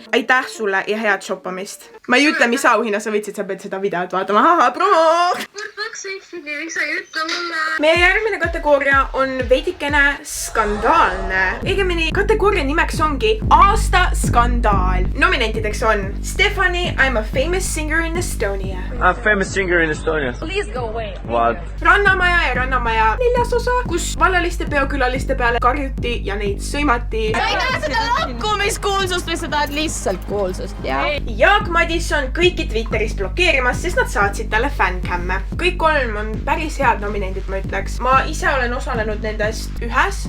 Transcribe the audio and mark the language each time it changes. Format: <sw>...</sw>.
<et>Aitäh sulle ja head shoppamist. Ma ei ütle, mis auhinna sa võtsid, sa pead seda videot vaatama. Haha, promo! Miks sa ei ütle mulle? Meie järgmine kategooria on veidikene skandaalne. Õigemini kategooria nimeks ongi aasta skandaal. Nominentideks on</et> <en>Stephanie, I'm a famous singer in Estonia. I'm famous singer in Estonia. Please go away. What?</en> <et>Rannamaja ja Rannamaja 4. osa, kus vallaliste peokülaliste peale karjuti ja neid sõimati. Sa ei taha seda lakkumiskuulsust või sa tahad lihtsalt kuulsust, jah? Jaak Madison kõiki Twitteris blokeerimas, sest nad saatsid talle fännkämme. Kõik 3 on päris head nominendid, ma ütleks. Ma ise olen osalenud nendest ühes.</et>